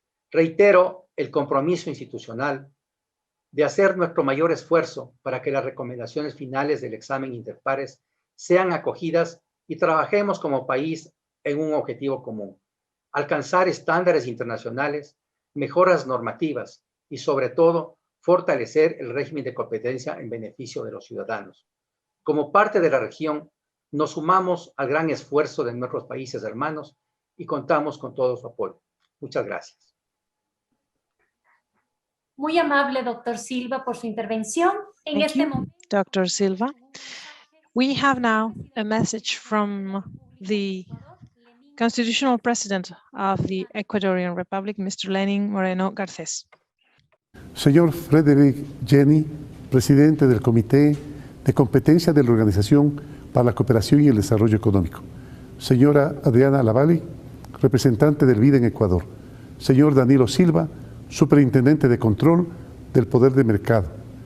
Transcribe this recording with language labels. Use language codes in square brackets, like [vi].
[es] Reitero el compromiso institucional de hacer nuestro mayor esfuerzo para que las recomendaciones finales del examen interpares sean acogidas y trabajemos como país en un objetivo común: alcanzar estándares internacionales, mejoras normativas y, sobre todo, fortalecer el régimen de competencia en beneficio de los ciudadanos. Como parte de la región, nos sumamos al gran esfuerzo de nuestros países hermanos y contamos con todo su apoyo. Muchas gracias. Muy amable, doctor Silva, por su intervención. En este momento, Dr. Silva. [en] We have now a message from the Constitutional President of the Ecuadorian Republic, Mr. Lenin Moreno Garcés. [es] Señor Frederick Jenny, presidente del Comité de Competencia de la Organización para la Cooperación y el Desarrollo Económico. Señora Adriana Lavalle, representante del BID en Ecuador. Señor Danilo Silva, superintendente de control del poder de mercado.